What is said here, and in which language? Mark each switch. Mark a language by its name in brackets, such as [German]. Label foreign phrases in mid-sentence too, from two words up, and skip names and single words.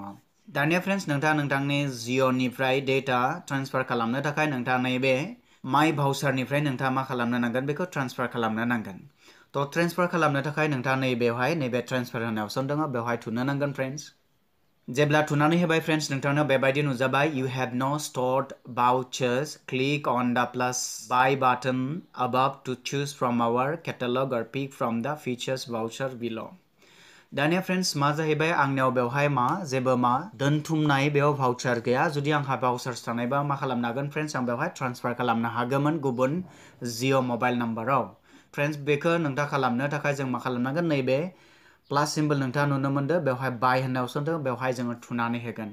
[Bodo] दानिया फ्रेन्ड्स नोंथाङा नोंथांनि जिअनिफ्राय [English] data transfer [Bodo] खालामनो थाखाय नोंथाङा नैबे [English] my voucher [Bodo] नोंथाङा मा खालामनो नांगोन बेखौ ट्रान्सफार खालामनो नांगोन। ट्रान्सफार खालामनो थाखाय नोंथाङा नैबेवहाय नैबे ट्रान्सफार होनाय अपसन दङ बेवहाय थुनो नांगोन फ्रेन्ड्स। जेब्ला थुनानै होबाय फ्रेन्ड्स नोंथांनो बेबायदि नुजाबाय [English] You have no stored vouchers, click on the plus buy button above to choose from our catalog or pick from the features voucher बिल'। [Bodo] दानिया फ्रेन्ड्स मा जाहैबाय आंनियाव बेवहाय जेबो दोनथुमनाय बेयाव भाउचार गैया। जुदि आंहा भाउचार्स थानायबा मा खालामनो हागोन फ्रेन्ड्स आं बेवहाय ट्रान्सफार खालामनो हागौमोन गुबुन जिअ [English] mobile number. [Bodo] फ्रेन्ड्स बेखौ नोंथाङा खालामनो थाखाय जों मा खालामनांगोन नैबे [English] plus symbol [Bodo] नोंथाङा नुनो मोनदों बेवहाय बाय होननाय अपसन दं बेवहाय जोङो थुनानै होगोन।